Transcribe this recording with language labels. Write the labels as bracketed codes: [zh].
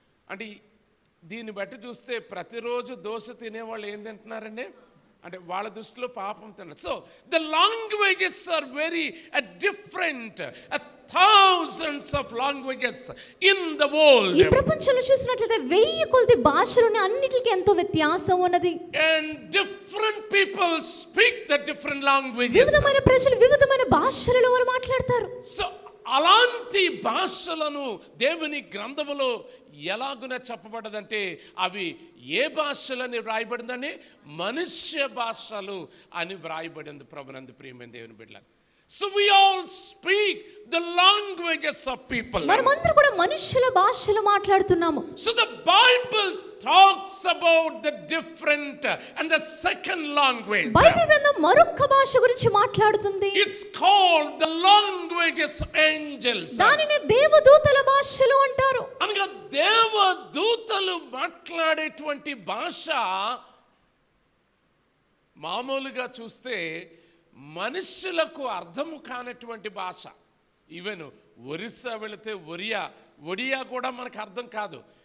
[te] అంటే దీన్ని బట్టి చూస్తే ప్రతిరోజు దోశ తినేవాళ్ళు ఏం తింటున్నారండి అంటే వాళ్ళ దృష్టిలో పాపం తిన్నారు. [en] So the languages are very different, thousands of languages in the world. [te] ఈ ప్రపంచంలో చూసినట్లయితే 1000 కొలది భాషలు అన్నిటికీ ఎంతో వ్యత్యాసం ఉన్నది. [en] And different people speak the different languages. [te] వివిధమైన ప్రజలు వివిధమైన భాషలలో వారు మాట్లాడతారు. సో అలాంటి భాషలను దేవుని గ్రంథములో ఎలాగున చెప్పబడదంటే అవి ఏ భాషలని వ్రాయబడిందని? మనుష్య భాషలు అని వ్రాయబడింది. ప్రభునందు ప్రియమైన దేవుని బిడ్డలారా, [en] so we all speak the languages of people. [te] మనమందరం కూడా మనుష్యుల భాషలు మాట్లాడుతున్నాము. [en] So the Bible talks about the different and the second language. [te] Bible గ్రంథం మరొక భాష గురించి మాట్లాడుతుంది. [en] It's called the languages of angels. [te] దానిని దేవదూతల భాషలు అంటారు. అనగా దేవదూతలు మాట్లాడేటువంటి భాష మామూలుగా చూస్తే మనుషులకు అర్థము కానటువంటి భాష. ఈవెన్ ఒరిస్సా వెళితే ఒడియా కూడా మనకు అర్థం కాదు.